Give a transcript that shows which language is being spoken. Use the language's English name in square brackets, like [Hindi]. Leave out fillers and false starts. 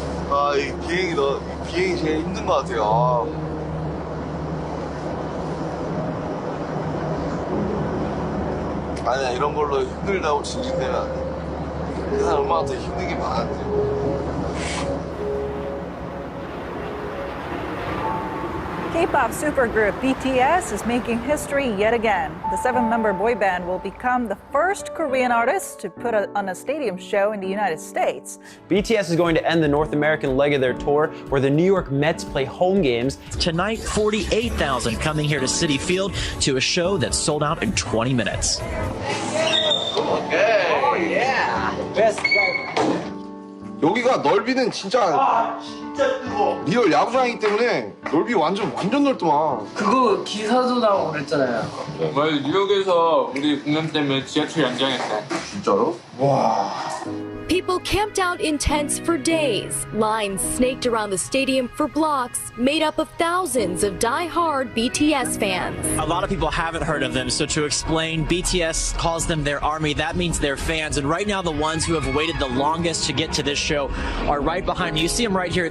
[Korean] 아, 이 비행이 제일 힘든 것 같아요. 아니야, 이런 걸로 힘들다고 징징대면 안 돼. 세상 얼마나 더 힘든 게 많은데. [English] K-pop supergroup BTS is making history yet again. The 7-member boy band will become the first Korean artist to put on a stadium show in the United States. BTS is going to end the North American leg of their tour where the New York Mets play home games. Tonight, 48,000 coming here to Citi Field to a show that sold out in 20 minutes. Okay. Oh, yeah. Best. [Korean] 여기가 넓이는 진짜 뜨거. 리얼 야구장이기 때문에 넓이 완전 넓더만. 그거 기사도 나오고 그랬잖아요. 정말 뉴욕에서 우리 공연 때문에 지하철 연장했대. 진짜로? 와. [English] People camped out in tents for days. Lines snaked around the stadium for blocks, made up of thousands of die-hard BTS fans. A lot of people haven't heard of them, so to explain, BTS calls them their army. That means their fans. And right now, the ones who have waited the longest to get to this show are right behind me. You see them right here.